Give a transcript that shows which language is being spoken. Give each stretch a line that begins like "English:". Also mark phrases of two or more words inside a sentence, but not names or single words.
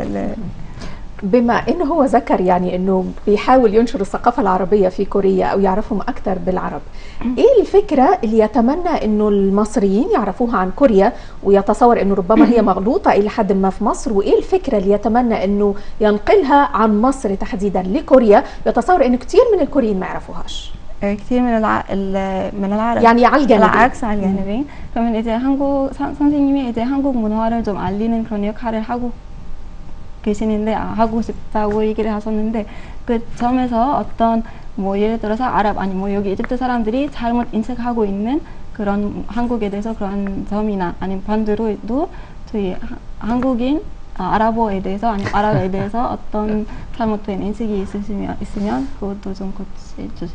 Arabic: بما انه هو ذكر يعني انه بيحاول ينشر الثقافه العربيه في كوريا او يعرفهم اكثر بالعرب، ايه الفكره اللي يتمنى انه المصريين يعرفوها عن كوريا ويتصور انه ربما هي مغلوطه الى حد ما في مصر، وايه الفكره اللي يتمنى انه ينقلها عن مصر تحديدا لكوريا يتصور انه كثير من الكوريين ما يعرفوهاش؟ كتير من العرب يعني على الجانبين. العكس على الجانبين.
Korean: 그러면 이제 선생님이 이제 한국 문화를 좀 알리는 그런 역할을 하고 계시는데 하고 싶다고 얘기를 하셨는데 그 점에서 어떤 뭐 예를 들어서 아랍 아니 뭐 여기 이집트 사람들이 잘못 인식하고 있는 그런 한국에 대해서 그런 점이나 아니면 반대로도 저희 한국인 아랍어에 대해서 아니면 아랍에 대해서 어떤 잘못된 인식이 있으면 그것도 좀 고쳐주시면.